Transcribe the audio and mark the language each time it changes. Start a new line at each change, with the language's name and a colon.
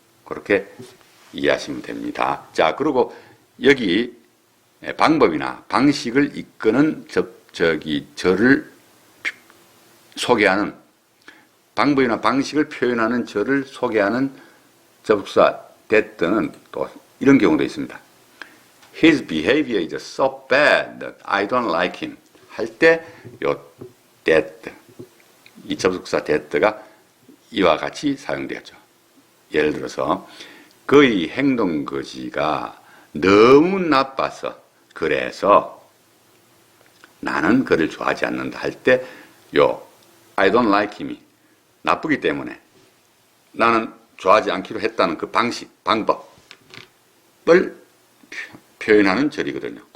Korean: 그렇게 이해하시면 됩니다. 자, 그리고 여기 방법이나 방식을 이끄는 절을 소개하는, 방법이나 방식을 표현하는 절을 소개하는 접속사 that는 또 이런 경우도 있습니다.
English: His behavior is so bad that I don't like him
Korean: 할 때 요 that, 이 접속사 that가 이와 같이 사용되었죠. 예를 들어서 그의 행동 거지가 너무 나빠서 그래서 나는 그를 좋아하지 않는다 할 때 요
English: I don't like him
Korean: 이 나쁘기 때문에 나는 좋아하지 않기로 했다는 그 방식, 방법을 표현하는 절이거든요.